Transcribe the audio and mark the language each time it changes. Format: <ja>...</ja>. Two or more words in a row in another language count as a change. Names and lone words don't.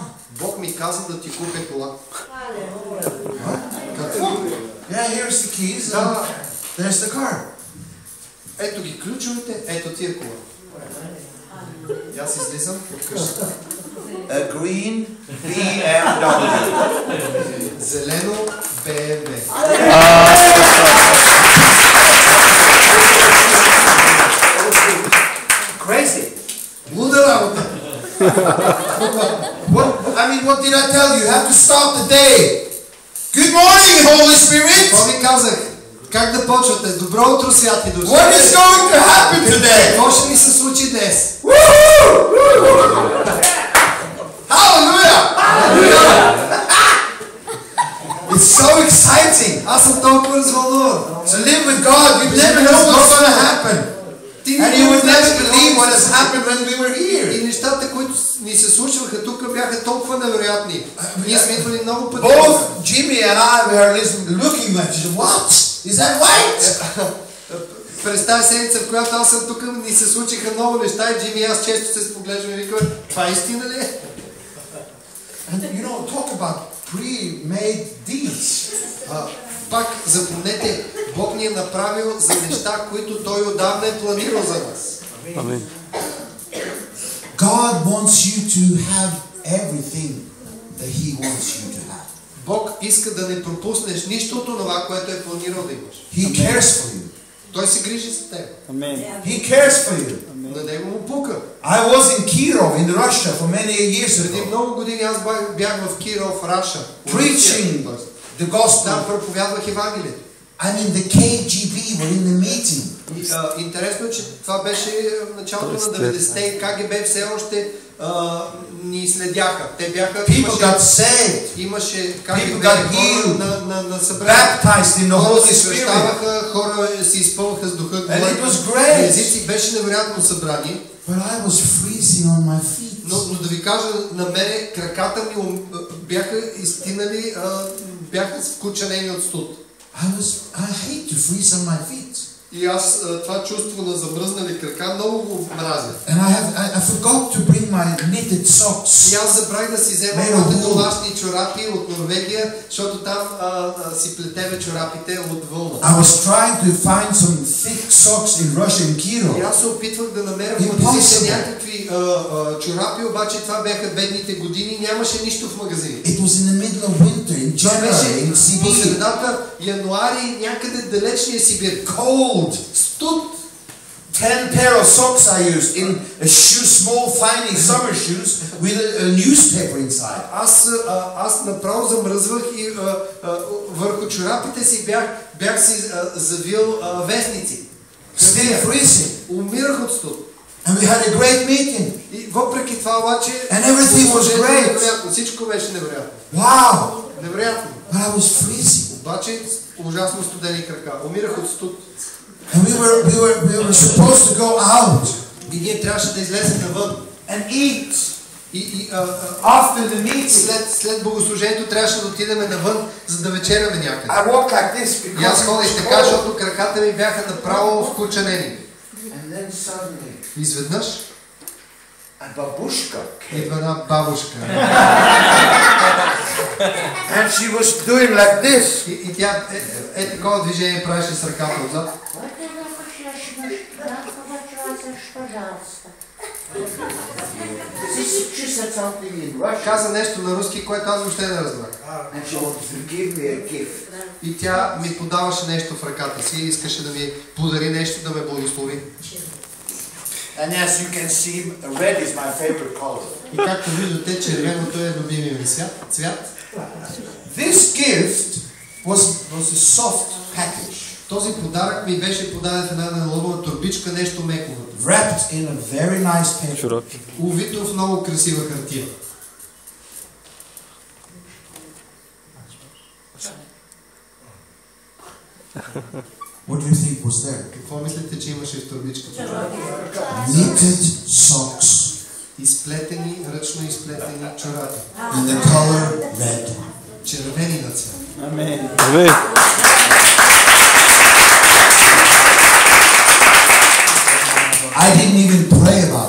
<bg>Бог ми каза да ти купя кола.</bg> <en>Yeah, here's the keys.</en> <bg>Да,</bg> <en>There's the car.</en> <bg>ето ги ключовете, ето ти е кола. И аз излизам от къщата.</bg> <en>A green BMW.</en> <bg>Зелено BMW.</bg> <en>Crazy.</en> <bg>Луда работа.</bg> <en>What did I tell you? You have to start the day. Good morning, Holy Spirit.</en> <bg>Какво ви казах? Как да почвате? Добро утро, святи души.</bg> <en>What is going to happen today?</en> <bg>Какво ще ми се случи днес?</bg> <en>Hallelujah! It's so exciting.</en> <bg>Аз съм толкова развълнуван.</bg> <en>To live with God, you never know what's going to happen. And you would never believe what has happened when we were here.</en> <bg>И нещата, които ни се случваха тук, бяха толкова невероятни. Ние сме идвали много пъти.</bg> <en>Both Jimmy and I were looking at you. What? Is that right?</en> <bg>През тази седмица, в която аз съм тук, ни се случиха много неща и Джими и аз често се споглеждам и викаме: това истина ли е?</bg> <en>And you know, talk about pre-made deeds.</en> <bg>Пак запомнете, Бог ни е направил за неща, които Той отдавна е планирал за нас. Амин.</bg> <en>God wants you to have everything that He wants you to have.</en> <bg>Бог иска да не пропуснеш нищо от това, което е планирал да имаш.</bg> <en>He cares for you.</en> <bg>Той се грижи за теб.</bg> <en>He cares for you.</en> <bg>На него му пука.</bg> <en>I was in Kirov in Russia for many years</en> <bg>Преди</bg> <en>ago,</en> <bg>много години аз бях в Киров, Раша.</bg> <en>preaching the gospel.</en> <bg>Там проповядвах Евангелието.</bg> <en>I mean, the KGB were in the meeting.</en> <bg>Интересно е, че това беше в началото на 90-те и КГБ все още ни следяха. Те бяха...</bg> <en>People got saved.</en> <bg>Имаше</bg> <en>People</en> <bg>КГБ</bg> <en>got</en> <bg>хора</bg> <en>healed,</en> <bg>на събрание.</bg> <en>baptized in the</en> <bg>Хора</bg> <en>Holy</en> <bg>се</bg> <en>Spirit.</en> <bg>кръщаваха, хора се изпълнаха с Духа</bg> <en>And it was</en> <bg>Божий.</bg> <en>great.</en> <bg>На езици беше невероятно събрание.</bg> <en>But I was freezing on my feet.</en> <bg>Но да ви кажа, на мене краката ми бяха изтинали, бяха вкученени от студ.</bg> <en>I hate to freeze on my feet.</en> <bg>И аз това чувство на замръзнали крака много го мразя.</bg> <en>And I forgot to bring my knitted socks.</en> <bg>И аз забравих да си взема моите домашни чорапи от Норвегия, защото там си плетеме чорапите от вълна.</bg> <en>I was trying to find some thick socks in Russian</en> <bg>И</bg> <en>Kirov.</en> <bg>аз се опитвах да намеря в магазините някакви чорапи, обаче това бяха бедните години, нямаше нищо в магазини.</bg> <en>It was in the middle of winter in January in</en> <bg>По</bg> <en>Sibir.</en> <bg>средата януари някъде далечния Сибир.</bg> <en>Cold.</en> <bg>Студ.</bg> <en>10 pair of socks I used in a shoe, small, tiny summer shoes with a newspaper inside.</en> <bg>Аз направо замръзвах и върху чорапите си бях си завил вестници.</bg> <en>Still freezing.</en> <bg>Умирах от студ.</bg> <en>And we had a great meeting.</en> <bg>И въпреки това обаче</bg> <en>And everything was great.</en> <bg>невероятно. Всичко беше невероятно.</bg> <en>Wow.</en> <bg>Невероятно.</bg> <en>But I was freezing.</en> <bg>Обаче ужасно студени крака. Умирах от студ.</bg> <en>And we were supposed to go out</en> <bg>И ние трябваше да излезем навън.</bg> <en>and eat.</en> <bg>И</bg> <en>After the meeting,</en> <bg>след богослужението трябваше да отидем навън, за да вечеряме някъде.</bg> <en>I walk like this</en> <bg>И аз</bg> <en>because it</en> <bg>ходих</bg> <en>was</en> <bg>така,</bg> <en>cold.</en> <bg>защото краката ми бяха направо вкученени.</bg> <en>And then suddenly,</en> <bg>Изведнъж</bg> <en>a babushka came.</en> <bg>идва една бабушка.</bg> <en>And she was doing like this.</en> <bg>И тя такова движение правеше с ръката отзад.</bg> <en>She said something in Russian.</en> <bg>Каза нещо на руски, което аз въобще не разбрах.</bg> <en>And she wanted to give me a gift.</en> <bg>И тя ми подаваше нещо в ръката си и искаше да ми подари нещо, да ме благослови.</bg> <en>And as you can see, red is my favorite color.</en> <bg>И както виждате, червеното е любимия ми цвят.</bg> <en>This gift was a soft package.</en> <bg>Този подарък ми беше подаден в една налобова турбичка, нещо меко.</bg> <en>Wrapped in a very nice paper.</en> <bg>Чорапи. Увито в много красива хартия.</bg> <en>What do you think was there?</en> <bg>Какво мислите, че имаше в турбичката?</bg> <en>Knitted socks</en> <bg>Изплетени, ръчно изплетени чорапи.</bg> <en>in the color red.</en> <bg>Червени на цвят. Амин.</bg> <en>I didn't even pray about it.</en>